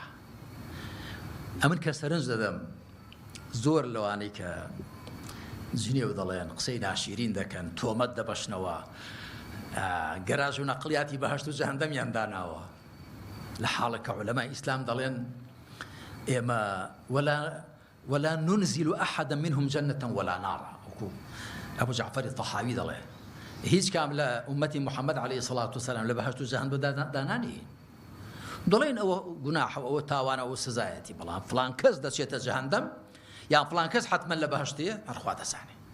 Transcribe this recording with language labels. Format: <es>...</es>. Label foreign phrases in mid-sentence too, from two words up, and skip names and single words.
<ckb>ئەمن کە سەرنج دەدەم زۆر لەوانەی کە جنێ و دەڵێن قسەی ناشیرین دەکەن تۆمەت دەبەشنەوە گەراژ و نەقلیاتی بەهەشت و جەهەنەمیان داناوە لە حاڵەکە عولەمای ئیسلام دەڵێن ئێمە</ckb> <ar>ولا ننزل أحدا منهم جنة ولا نارا</ar> <ckb>وەکو ئەبوو جەعفەری تەحاوی دەڵێ هیچ کام لە ئومەتی محەممەد</ckb> <ar>عەلەیهی سەڵات وسەلام</ar> <ckb>لە بەهەشت و جەهەنەم دانانی دەڵێن ئەوە گوناحە ئەوە تاوانە ئەوە سزایەتی بەڵام فڵان کەس دەچێتە جەهەنەم یان فڵان کەس حتمما لە بەهەشتەیە هەرخوا دەزانێ.</ckb>